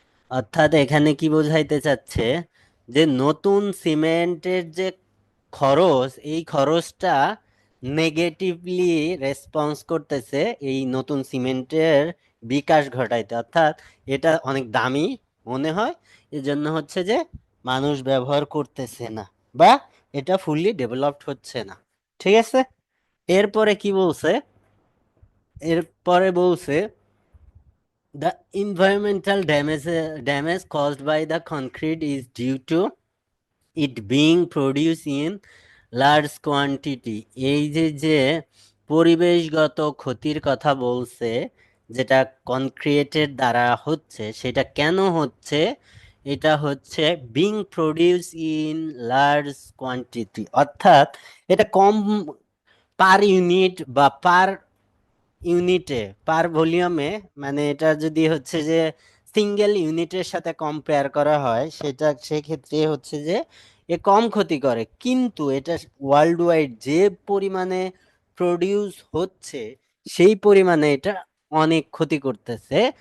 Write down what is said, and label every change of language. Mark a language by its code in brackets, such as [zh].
[bn] অর্থাৎ এখানে কি বোঝাইতে চাচ্ছে যে নতুন সিমেন্টের যে খরচ, এই খরচটা নেগেটিভলি রেসপন্স করতেছে এই নতুন সিমেন্টের বিকাশ ঘটাইতে। অর্থাৎ এটা অনেক দামি মনে হয়, এজন্য হচ্ছে যে মানুষ ব্যবহার করতেছে না বা এটা ফুললি ডেভেলপড হচ্ছে না। ঠিক আছে, এরপরে কি বলছে, এরপরে বলছে [en] the environmental damage caused by the concrete is due to it being produced in large quantity। [bn] এই যে পরিবেশগত ক্ষতির কথা বলছে, যেটা কনক্রিটের দ্বারা হচ্ছে, সেটা কেন হচ্ছে, এটা হচ্ছে [en] Being produce in large quantity. [bn] অর্থাৎ এটা কম পার ইউনিট বা পার ইউনিটে, পার ভলিউমে, মানে এটা যদি হচ্ছে যে সিঙ্গেল ইউনিটের সাথে কম্পেয়ার করা হয়, সেটা সেক্ষেত্রে হচ্ছে যে এ কম ক্ষতি করে, কিন্তু এটা ওয়ার্ল্ড ওয়াইড যে পরিমাণে প্রডিউস হচ্ছে সেই পরিমাণে এটা অনেক ক্ষতি করতেছে।